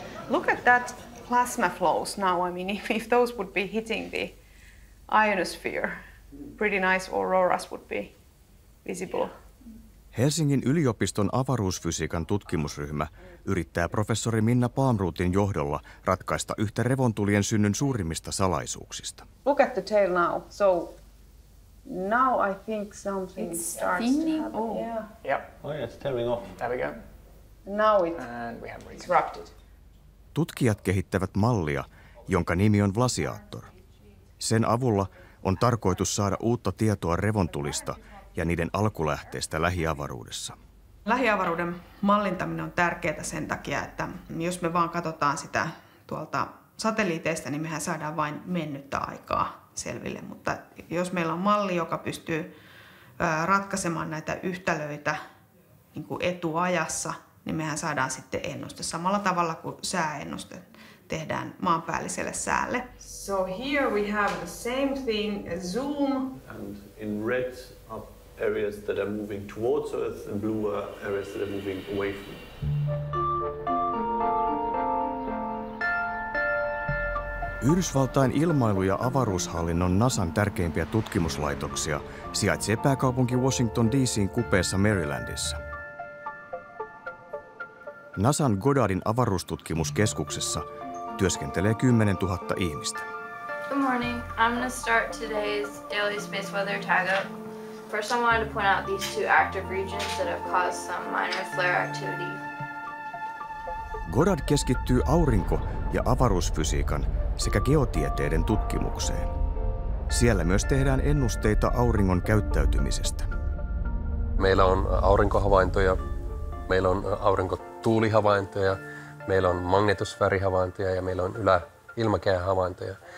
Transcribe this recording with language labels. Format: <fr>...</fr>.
<en>Look at that plasma flows now. I mean, if those would be hitting the ionosphere, pretty nice auroras would be visible.</en> <fi>Helsingin yliopiston avaruusfysiikan tutkimusryhmä yrittää professori Minna Palmrothin johdolla ratkaista yhtä revontulien synnyn suurimmista salaisuuksista.</fi> <en>Look at the tail now. So now I think something starts to happen. Oh. Yeah. Yep. Oh yeah, it's tearing off. There we go. Now And we have disrupted.</en> <fi>Tutkijat kehittävät mallia, jonka nimi on Vlasiaattor. Sen avulla on tarkoitus saada uutta tietoa revontulista ja niiden alkulähteestä lähiavaruudessa. Lähiavaruuden mallintaminen on tärkeää sen takia, että jos me vaan katsotaan sitä tuolta satelliiteista, niin mehän saadaan vain mennyttä aikaa selville. Mutta jos meillä on malli, joka pystyy ratkaisemaan näitä yhtälöitä niin kuin etuajassa, niin mehän saadaan sitten ennuste samalla tavalla kuin sääennuste tehdään maanpäälliselle säälle.</fi> <en>So here we have the same thing, a zoom. And in red are areas that are moving towards Earth and blue are areas that are moving away from it.</en> <fi>Yhdysvaltain ilmailu- ja avaruushallinnon NASAn tärkeimpiä tutkimuslaitoksia sijaitsee pääkaupunki Washington DC:n kupeessa Marylandissa. NASAn Goddardin avaruustutkimuskeskuksessa työskentelee 10 000 ihmistä.</fi> <en>Good morning. I'm going to start today's daily space weather tag-up. First, I wanted to point out these two active regions that have caused some minor flare activity.</en> <fi>Goddard keskittyy aurinko- ja avaruusfysiikan sekä geotieteiden tutkimukseen. Siellä myös tehdään ennusteita auringon käyttäytymisestä. Meillä on aurinkohavaintoja, meillä on aurinkotuulihavaintoja, meillä on magnetosfäärihavaintoja ja meillä on ilmakehähavaintoja.</fi>